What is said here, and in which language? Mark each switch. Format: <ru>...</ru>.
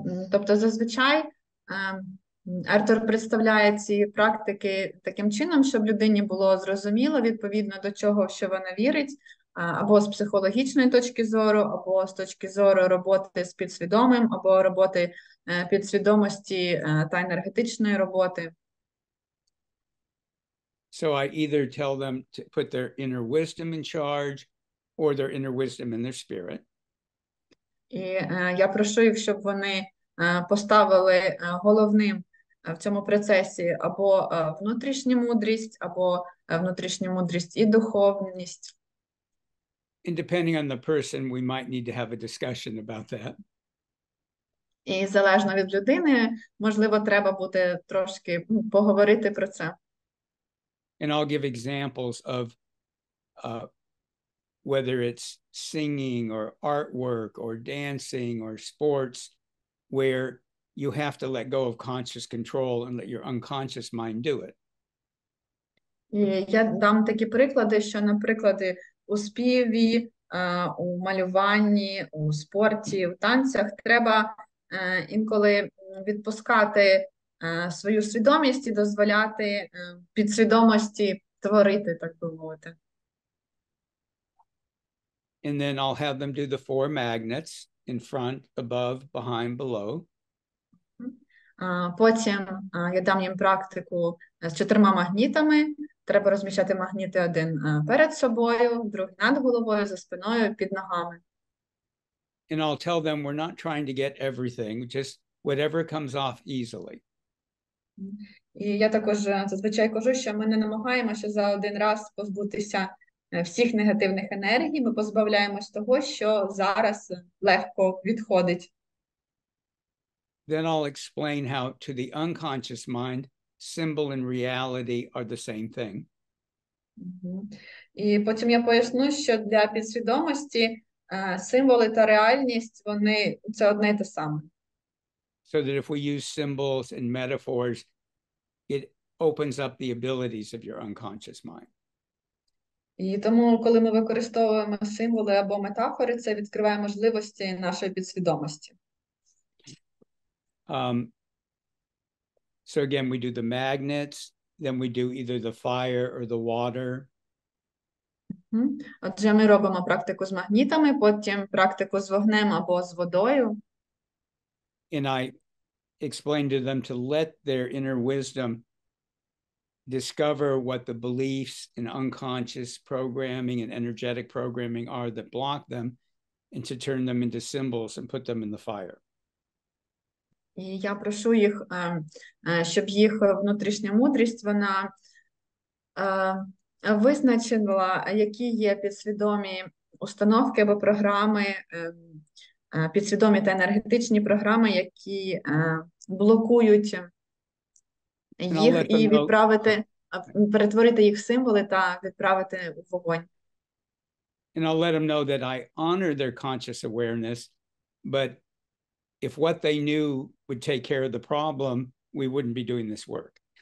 <uk>Тобто, зазвичай Артур представляє ці практики таким чином, щоб людині було зрозуміло відповідно до чого, що вона вірить, або з психологічної точки зору, або з точки зору роботи з підсвідомим, або роботи підсвідомості та енергетичної роботи.</uk> <en>So I either tell them to put their inner wisdom in charge or their inner wisdom in their spirit.</en> <uk>І я прошу їх, щоб вони поставили головним в цьому процесі або внутрішню мудрість, або внутрішню мудрість і духовність.</uk> <en>And depending on the person, we might need to have a discussion about that.</en> <uk>І залежно від людини, можливо, треба буде трошки поговорити про це.</uk> <en>And I'll give examples of whether it's singing or artwork or dancing or sports, where you have to let go of conscious control and let your unconscious mind do it.</en> <uk>І я дам такі приклади, що, наприклад, у співі у малюванні, у спорті, у танцях. Треба інколи відпускати свою свідомість і дозволяти підсвідомості творити, так би мовити.</uk> <en>And then I'll have them do the 4 magnets in front, above, behind, below.</en> <uk>Потім я дам їм практику з 4 магнітами. Треба розміщати магніти один перед собою, другий над головою, за спиною, під ногами.</uk> <en>And I'll tell them we're not trying to get everything, just whatever comes off easily.</en> <uk>І я також зазвичай кажу, що ми не намагаємося за один раз позбутися всіх негативних енергій, ми позбавляємось того, що зараз легко відходить.</uk> <en>Then I'll explain how to the unconscious mind, symbol and reality are the same thing.</en> <uk>І потім я поясню, що для підсвідомості символи та реальність, це одне і те саме.</uk> <en>So that if we use symbols and metaphors, it opens up the abilities of your unconscious mind.</en> <uk>І тому, коли ми використовуємо символи або метафори, це відкриває можливості нашої підсвідомості.</uk> <en>So again, we do the magnets, then we do either the fire or the water.</en> <uk>Отже, ми робимо практику з магнітами, потім практику з вогнем або з водою.</uk> <en>And I explain to them to let their inner wisdom discover what the beliefs and unconscious programming and energetic programming are that block them, and to turn them into symbols and put them in the fire.</en> <uk>І я прошу їх, щоб їх внутрішня мудрість, вона визначила, які є підсвідомі установки або програми, підсвідомі та відновлені програми, які блокують їх, і відправити, перетворити їх в символи та відправити у вогонь.</uk> <en>And I'll let them know that I honor their conscious awareness, but if what they knew would take care of the problem, we wouldn't be doing this work.</en>